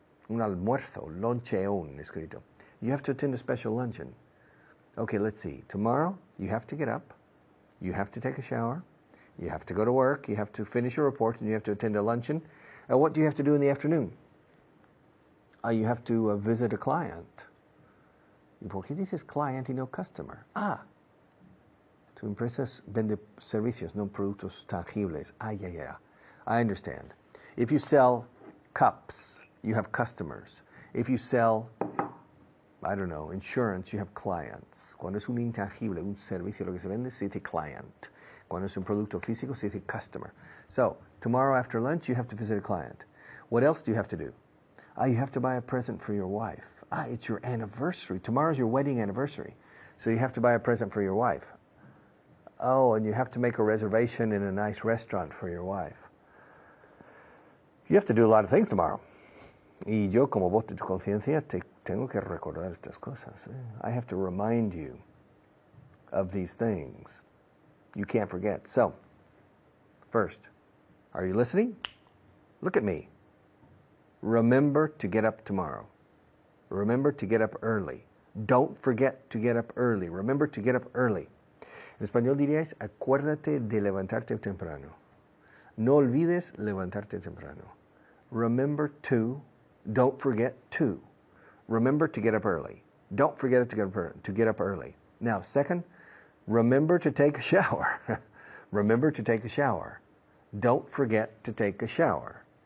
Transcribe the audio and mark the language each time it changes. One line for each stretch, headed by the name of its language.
Spanish: Un almuerzo, loncheon escrito.
English: You have to attend a special luncheon. Okay, let's see. Tomorrow, you have to get up. You have to take a shower. You have to go to work. You have to finish your report, and you have to attend a luncheon. What do you have to do in the afternoon? You have to visit a client.
Spanish: ¿Y por qué dices client y no customer? Tu empresa vende servicios, no productos tangibles.
English: Yeah. I understand. If you sell cups, you have customers. If you sell, I don't know, insurance, you have clients.
Spanish: Cuando es un intangible, un servicio, lo que se vende, se dice client. Cuando es un producto físico, se dice customer.
English: So, tomorrow after lunch, you have to visit a client. What else do you have to do? You have to buy a present for your wife. It's your anniversary. Tomorrow's your wedding anniversary. So you have to buy a present for your wife. Oh, and you have to make a reservation in a nice restaurant for your wife. You have to do a lot of things tomorrow.
Spanish: Y yo, como voz de tu conciencia, te tengo que recordar estas cosas.
English: I have to remind you of these things. You can't forget. So, first, are you listening? Look at me. Remember to get up tomorrow. Remember to get up early. Don't forget to get up early. Remember to get up early.
Spanish: En español diríais, acuérdate de levantarte temprano. No olvides levantarte temprano.
English: Remember to, don't forget to. Remember to get up early. Don't forget to get up early. Now, second, remember to take a shower. Remember to take a shower. Don't forget to take a shower.